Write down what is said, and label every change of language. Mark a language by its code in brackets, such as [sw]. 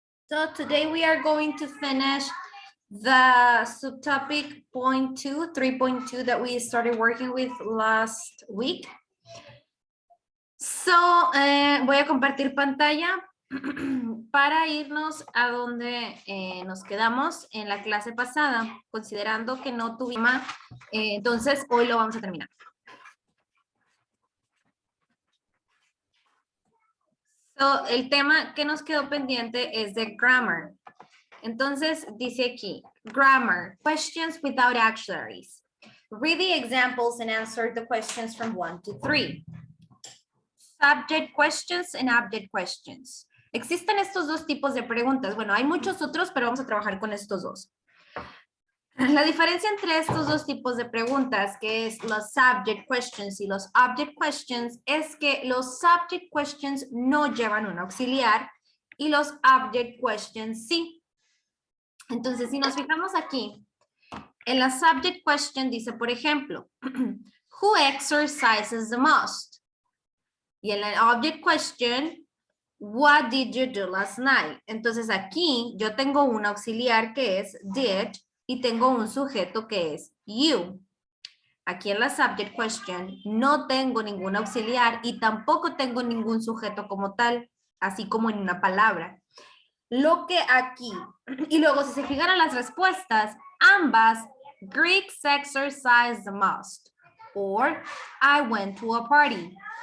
[en] So today we are going to finish the subtopic 3.2 that we started working with last week. [es] So voy a compartir pantalla para irnos a donde nos quedamos en la clase pasada, considerando que no tuvimos, entonces hoy lo vamos a terminar. So, el tema que nos quedó pendiente es de grammar. Entonces, dice aquí, [en] grammar, questions without auxiliaries. Read the examples and answer the questions from 1 to 3. Subject questions and object questions. [es] Existen estos dos tipos de preguntas. Bueno, hay muchos otros, pero vamos a trabajar con estos dos. La diferencia entre estos dos tipos de preguntas, que es los subject questions y los object questions, es que los subject questions no llevan un auxiliar y los object questions sí. Entonces, si nos fijamos aquí, en la subject question dice, por ejemplo, [en] who exercises the most? [es] Y en la object question, [en] what did you do last night? [es] Entonces aquí yo tengo un auxiliar que es did y tengo un sujeto que es you. Aquí en la subject question no tengo ningún auxiliar y tampoco tengo ningún sujeto como tal, así como en una palabra. Lo que aquí, y luego si se fijan a las respuestas, ambas, [en] Greeks exercise the most, or I went to a party.